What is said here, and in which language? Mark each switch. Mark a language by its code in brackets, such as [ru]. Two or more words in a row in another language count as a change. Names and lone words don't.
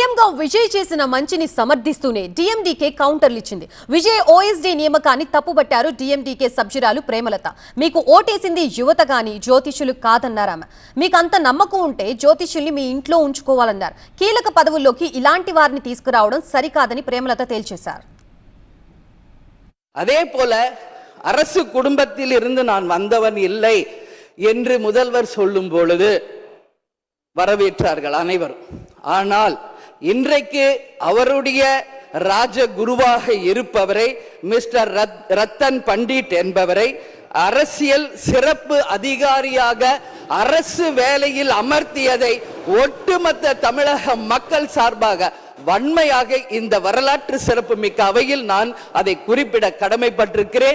[te] ఏపీలో విజయ్ చేసిన మంచిని సమర్థిస్తూనే డీఎండీకే కౌంటర్లు ఇచ్చింది. విజయ్ ఓఎస్డీ నియామకాన్ని తప్పుబట్టారు డీఎండీకే సభ్యురాలు ప్రేమలత. మీకు ఓటేసింది యువత గాని జ్యోతిష్యులు కాదన్నారామె. మీకు అంత నమ్మకం ఉంటే జ్యోతిష్యుల్ని మీ ఇంట్లో ఉంచుకోవాలన్నారు. కీలక పదవుల్లోకి ఇలాంటి వారిని తీసుకురావడం సరికాదని ప్రేమలత తేల్చేశారు. [ta] அதே போல அரசு குடும்பத்தில் இருந்து நான் வந்தவன் இல்லை என்று முதல்வர் சொல்லும் பொழுது வரவேற்றார்கள் அனைவரும். ஆனால் இன்றைக்கு அவருடைய ராஜகுருவாக இருப்பவரை மிஸ்டர் ரத்தன் பண்டிட் என்பவரை அரசியல் சிறப்பு அதிகாரியாக அரசு வேலையில் அமர்த்தியதை ஒட்டுமொத்த தமிழக மக்கள் சார்பாக வன்மையாக இந்த வரலாற்று சிறப்பு மிக்க அவையில் நான் அதை குறிப்பிட கடமைப்பட்டிருக்கிறேன்.